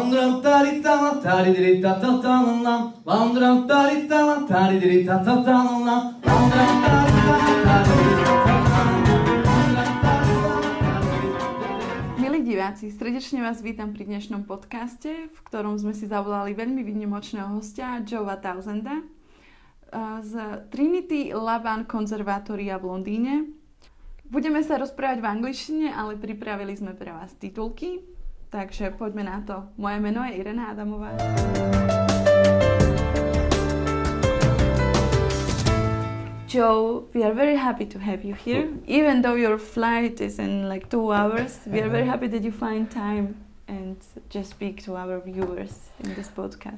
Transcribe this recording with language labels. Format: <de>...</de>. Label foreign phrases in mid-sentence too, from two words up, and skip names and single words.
<sk>Milí diváci, srdečne vás vítam pri dnešnom podcaste, v ktorom sme si zavolali veľmi výnimočného hostia, Joea Townsenda z Trinity Laban konzervatória v Londýne. Budeme sa rozprávať v angličtine, ale pripravili sme pre vás titulky, takže poďme na to. Moje meno je Irena Adamová.</sk> <en>Joe, we are very happy to have you here. Even though your flight is in like 2 hours, we are very happy that you find time and just speak to our viewers in this podcast.</en>